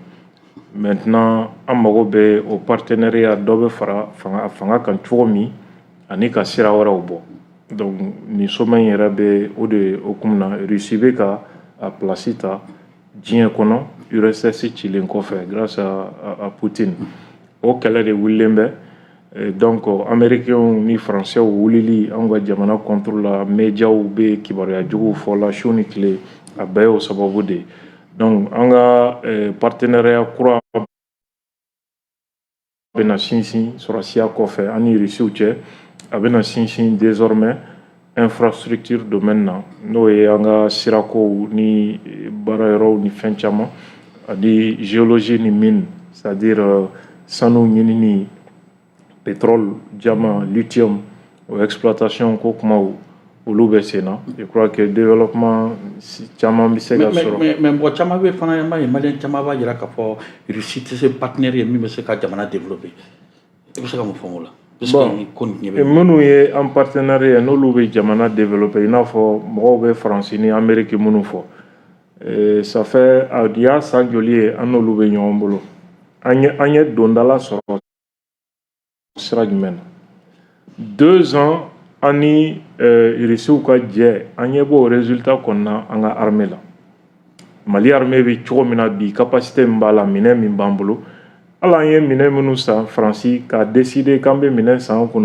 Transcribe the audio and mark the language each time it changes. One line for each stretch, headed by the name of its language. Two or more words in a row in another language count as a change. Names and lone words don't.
Bambara: maintenant an mago bɛ o partenariat dɔ bɛ fara fanga kan cogo min ani ka sira wɛrɛw bɔ donc nin sommet yɛrɛ bɛ o de hukumu na Russie bɛ ka a place ta diɲɛ kɔnɔ URSS cilen kɔfɛ
French: grâce à
Bambara: Poutine o kɛlɛ de wulilen bɛ donc américains ni français wulili an ka jamana
French: contre la médiaw
Bambara: bɛ kibaruya juguw fɔ la su ni tile a bɛɛ y'o sababu de donc an ka partenariat kura bɛna sinsin sɔrɔsiya kɔfɛ an ni Russiw cɛ a bɛna sinsin désormais infrastructure domaine na n'o ye an ka sirakow ni baarayɔrɔw ni fɛn caman ani géologie ni mine c'est-à-dire sanu ɲinini pétrole diamant lithium o exploitation ko kumaw olu bɛ sen na
French: je crois que
Bambara: développement caman bɛ se ka sɔrɔ mais mɔgɔ caman bɛ fana an b'a ye maliyɛn caman b'a jira k'a fɔ Russie tɛ se partenaire ye min bɛ se ka jamana développer i bɛ se ka mun fɔ o la. minnu ye
French: en partenariat
Bambara: n'olu bɛ jamana développer i n'a fɔ mɔgɔw bɛ Faransi ni Amérique minnu fɔ
French: ça fait il y a
Bambara: san joli ye an n'olu bɛ ɲɔgɔn bolo an ye dondala sɔrɔ sira jumɛn na 2 ans an ni Irisiw ka jɛ an ɲɛ b'o résultat kɔnɔna an ka armée la Mali armée bɛ cogo min na bi capacité min b'a la minɛn min b'an bolo ala an ye minɛn minnu san Faransi k'a décider k'an bɛ minɛn san an